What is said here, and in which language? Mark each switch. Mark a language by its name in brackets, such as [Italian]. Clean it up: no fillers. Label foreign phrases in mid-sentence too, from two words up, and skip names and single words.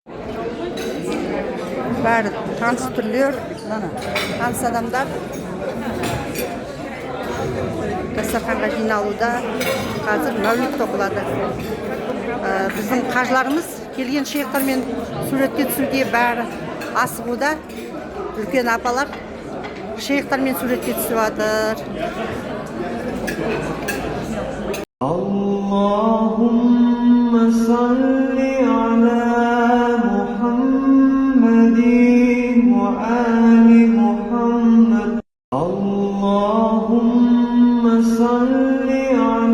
[Kazakh] Бәрі таныс түрлер, таныс адамдар дастарханға жиналуда. Қазір мәулид оқылады. Біздің қажыларымыз келген шейхтармен суретке түсуге бәрі асығуда. Үлкен апалар шейхтармен суретке түсіп жатыр. [Arabic] اللهم صل على محمد وعلى آل محمد. اللهم صل